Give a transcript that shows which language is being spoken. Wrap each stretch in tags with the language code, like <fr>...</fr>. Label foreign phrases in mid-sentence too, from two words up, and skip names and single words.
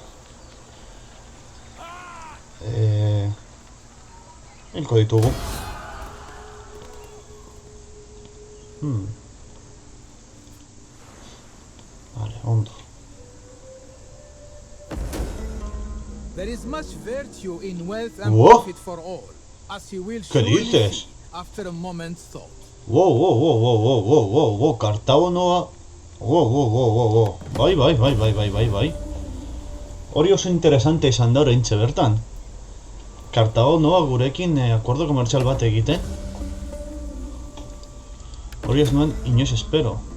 <eu>Hilko ditugu. Vale, ondo.</eu> <en>There is much virtue in wealth and Whoa. profit for all, as you will</en> <es>¿Qué</es> <en>surely</en> <es>dices?</es> <en>see after a moment's thought.</en> <eu>Wow, Kartago noa... Wow. Bai. Hori oso interesante izan da oraintxe bertan. Kartago noa gurekin akordo komertzial bat egiten. Hori ez nuen inoiz espero.</eu>